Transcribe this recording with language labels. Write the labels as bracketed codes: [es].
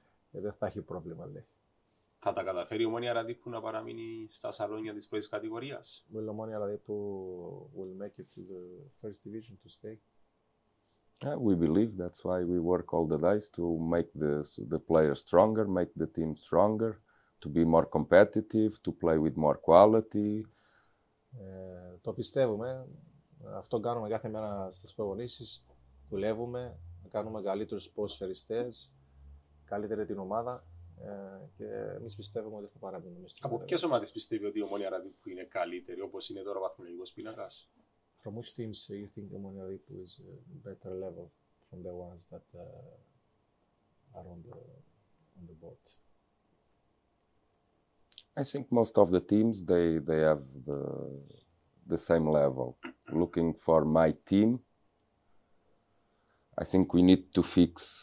[el] Δεν θα έχει πρόβλημα, λέει. Θα τα καταφέρει η Ομόνια Ραδίππου να παραμείνει στα σαλόνια της πρώτης κατηγορίας? [en] Will Omonia Radipu will make it to the first division to stay? We believe that's why we work all the days to make the players stronger, make the team stronger, to be more competitive, to play with more quality. [el] Το πιστεύουμε. Αυτό κάνουμε κάθε μέρα στις προπονήσεις. Δουλεύουμε, να κάνουμε καλύτερους ποδοσφαιριστές, καλύτερη την ομάδα και εμείς πιστεύουμε ότι θα παραμείνουμε στην Από ποιες ομάδες πιστεύει ότι η Ομόνια Ραδίππου είναι καλύτερη, όπως είναι τώρα ο βαθμολογικός πίνακας? [en] From which teams you think Omonia Radipu is a better level from the ones that are on the board? I think most of the teams they have the same level. Looking for my team, I think we need to fix